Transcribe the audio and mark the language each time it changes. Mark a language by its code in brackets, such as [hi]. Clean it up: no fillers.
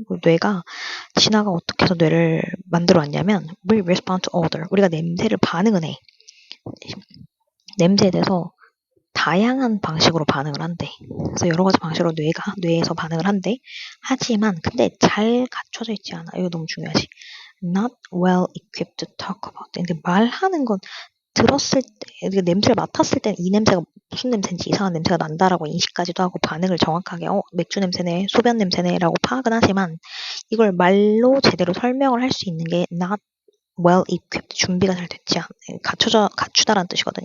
[ko] 뇌가 진화가 어떻게 해서 뇌를 만들어 왔냐면 [en] We respond to odor. [ko] 우리가 냄새를 반응을 해. 냄새에 대해서 다양한 방식으로 반응을 한대. 그래서 여러 가지 방식으로 뇌에서 반응을 한대. 하지만 근데 잘 갖춰져 있지 않아. 이거 너무 중요하지. [en] Not well equipped to talk about. [ko] 근데 말하는 건 들었을 때, 냄새를 맡았을 때는 이 냄새가 무슨 냄새인지 이상한 냄새가 난다라고 인식까지도 하고 반응을 정확하게 맥주 냄새네, 소변 냄새네라고 파악은 하지만 이걸 말로 제대로 설명을 할 수 있는 게 [en] not well equipped, [ko] 준비가 잘 됐지 갖추다라는 뜻이거든.